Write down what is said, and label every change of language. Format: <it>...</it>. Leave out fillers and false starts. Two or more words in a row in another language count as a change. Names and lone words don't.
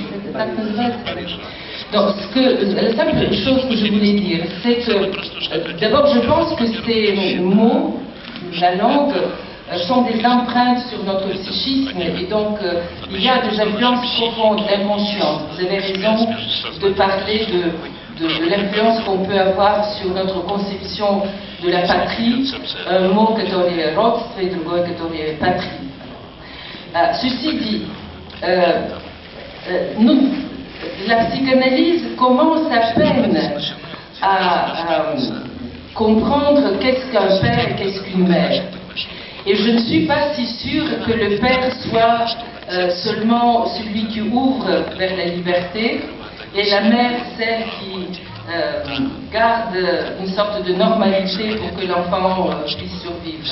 <fr>Donc, la simple chose que je voulais dire, c'est que, d'abord, je pense que ces mots, la langue, sont des empreintes sur notre psychisme, et donc il y a des influences profondes, inconscientes. Vous avez raison de parler de l'influence qu'on peut avoir sur notre conception de la patrie, un mot</fr> <ru>который родство</ru> <fr>et</fr> <ru>другой который</ru> <fr>patrie. Ceci dit, la psychanalyse commence à peine à comprendre qu'est-ce qu'un père et qu'est-ce qu'une mère. Et je ne suis pas si sûre que le père soit seulement celui qui ouvre vers la liberté, et la mère celle qui garde une sorte de normalité pour que l'enfant puisse survivre.</fr>